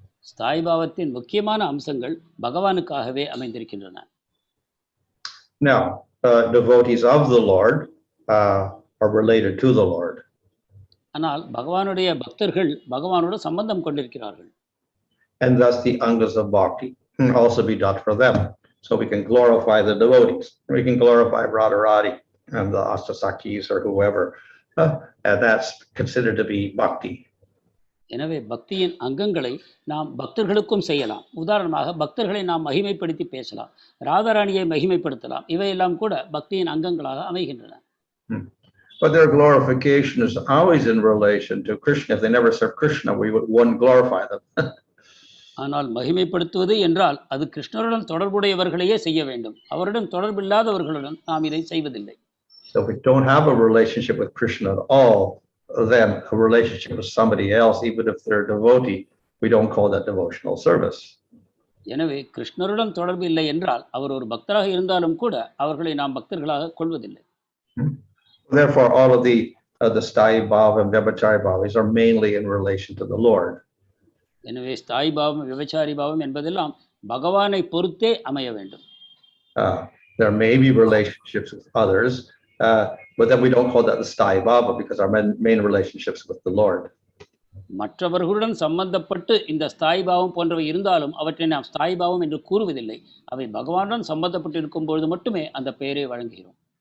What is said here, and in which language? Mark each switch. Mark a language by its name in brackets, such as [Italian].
[Tamil] ஸ்தாயி பாவத்தின் முக்கியமான அம்சங்கள் பகவானுக்காகவே அமைந்திருக்கின்றன. [English] Now, devotees of the Lord are related to the Lord. [Tamil] ஆனால் பகவானுடைய பக்தர்கள் பகவானோடு சம்பந்தம் கொண்டிருக்கிறார்கள். [English] And thus the angas of bhakti can also be done for them. So we can glorify the devotees. We can glorify Radharani and the Astasakis or whoever. And that's considered to be bhakti. [Tamil] எனவே பக்தியின் அங்கங்களை நாம் பக்தர்களுக்கும் செய்யலாம். உதாரணமாக பக்தர்களை நாம் மகிமைப்படுத்தி பேசலாம், ராதாராணியை மகிமைப்படுத்தலாம். இவையெல்லாம் கூட பக்தியின் அங்கங்களாக அமைகின்றன. [English] But their glorification is always in relation to Krishna. If they never serve Krishna, we wouldn't glorify them. [Tamil] ஆனால் மகிமைப்படுத்துவது என்றால் அது கிருஷ்ணருடன் தொடர்புடையவர்களையே செய்ய வேண்டும். அவருடன் தொடர்பில்லாதவர்களுடன் நாம் இதை செய்வதில்லை. [English] So if we don't have a relationship with Krishna at all, then a relationship with somebody else, even if they're a devotee, we don't call that devotional service. [Tamil] எனவே கிருஷ்ணருடன் தொடர்பு இல்லை என்றால் அவர் ஒரு பக்தராக இருந்தாலும் கூட அவர்களை நாம் பக்தர்களாக கொள்வதில்லை. [English] Therefore, all of the Sthayi Bhava and Vyabhichari Bhavas are mainly in relation to the Lord. [Tamil] எனவே ஸ்தாயி பாவம் விபச்சாரி பாவம் என்பதெல்லாம் பகவானை பொறுத்தே அமைய வேண்டும். [English] There may be relationships with others, but then we don't call that the Sthayi Bhava because our main relationships with the Lord. [Tamil] மற்றவர்களுடன் சம்பந்தப்பட்டு இந்த ஸ்தாயி பாவம் போன்றவை இருந்தாலும் அவற்றை நாம் ஸ்தாயி பாவம் என்று கூறுவதில்லை. அவை பகவானுடன் சம்பந்தப்பட்டு இருக்கும் பொழுது மட்டுமே அந்த பெயரை வழங்குகிறோம்.